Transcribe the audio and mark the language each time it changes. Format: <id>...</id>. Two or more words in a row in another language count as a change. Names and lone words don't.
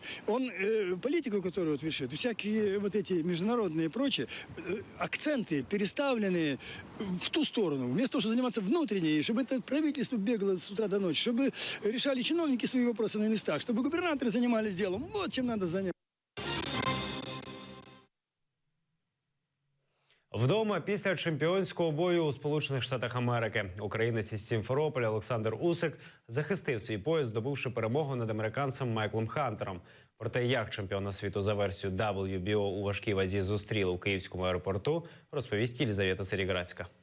<ru>Он, политику, которую вот вершит, всякие вот эти международные и прочее, акценты переставлены в ту сторону. Вместо того, чтобы заниматься внутренней, чтобы это правительство бегало с утра до ночи, чтобы решали чиновники свои вопросы на местах, чтобы губернаторы занимались делом. Вот чем надо заняться.</ru> <uk>Вдома після чемпіонського бою у Сполучених Штатах Америки українець із Сімферополя Олександр Усик захистив свій пояс, здобувши перемогу над американцем Майклом Хантером. Про те, як чемпіона світу за версією WBO у важкій вазі зустріли у Київському аеропорту, розповість Єлизавета Серіграцька.</uk>